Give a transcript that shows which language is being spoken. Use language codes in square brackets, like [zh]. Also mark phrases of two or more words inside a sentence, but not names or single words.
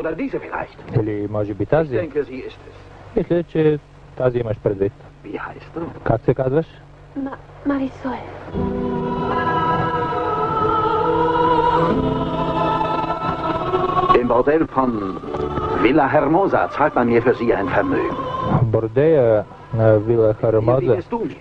[de] Diese vielleicht. [bg] Или може би [de] Ich [bg] тази? [de] denke, sie ist es. [bg] Мисля, че тази имаш предвид. [de] Wie heißt du? [bg] Как се казваш? [de] Marisol. Im Bordell von Villa Hermosa zahlt man mir für sie ein Vermögen. [bg] Бордея на Вила [de] Wie [bg] Харамаза [de] bist du mir?